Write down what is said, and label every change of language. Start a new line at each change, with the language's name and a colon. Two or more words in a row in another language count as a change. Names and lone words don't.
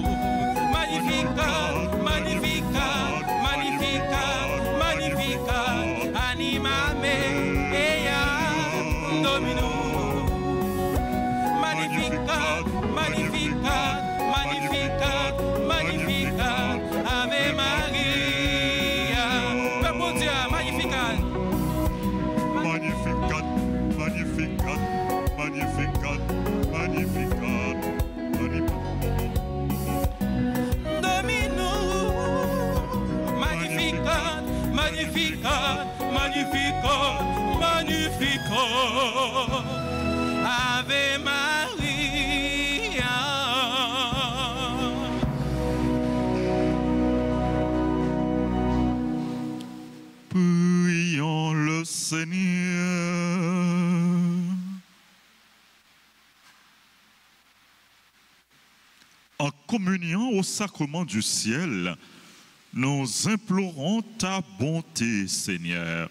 Latin: Magnificat, magnificat, magnificat, magnificat, anima me ea domino. Magnificat, magnificat, magnificat, magnificat, Ave Maria.
French: Peuple bon Dieu,
Latin: magnificat. Magnificat, magnificat, magnificat. Magnificat, Domino, magnificat, magnificat, magnificat, magnificat, Ave Maria.
French: Prions le Seigneur. En communiant au sacrement du ciel, nous implorons ta bonté, Seigneur.